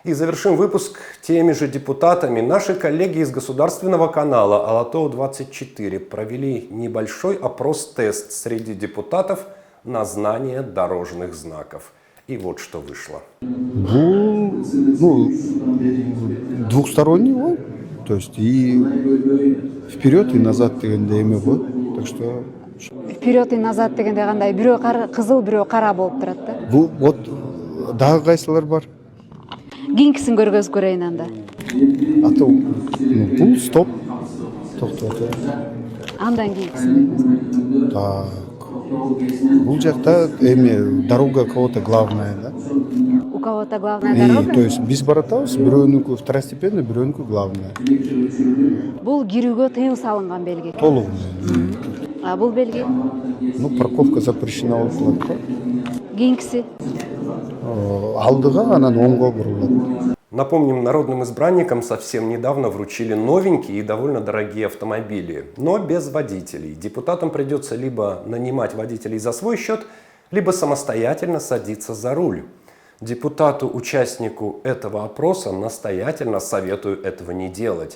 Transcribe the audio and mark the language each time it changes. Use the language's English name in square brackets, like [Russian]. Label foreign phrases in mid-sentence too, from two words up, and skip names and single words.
[Russian] И завершим выпуск теми же депутатами. Наши коллеги из государственного канала Алатау-24 провели небольшой опрос-тест среди депутатов на знание дорожных знаков. И вот что вышло. Двухсторонний, то есть и вперед, и назад [Kyrgyz] дегенде эме го. [Russian] Так что вперед и назад [Kyrgyz] дегенде кандай бирөө кызыл, бирөө кара болуп турат да. Бул вот дагы кайсылар бар? Кийинкисин көргөз көрөйүн анда. Бул стоп. Токтот. Андан кийинкисин. [Russian] Так. [Kyrgyz] Бул жакта эме [Russian] дорога кого-то главная, да? У кого-то главная дорога? То есть [Kyrgyz] биз баратабыз, бирөөнүкү второстепенный, бирөөнүкү главная. Бул кирүүгө тыюу салынган белги. Толугу. А бул белги? [Russian] Парковка запрещена [Kyrgyz] болуп калат го. Кийинкиси? Алдыга, анан оңго бурулат. [Russian] Напомним, народным избранникам совсем недавно вручили новенькие и довольно дорогие автомобили, но без водителей. Депутатам придется либо нанимать водителей за свой счет, либо самостоятельно садиться за руль. Депутату-участнику этого опроса настоятельно советую этого не делать.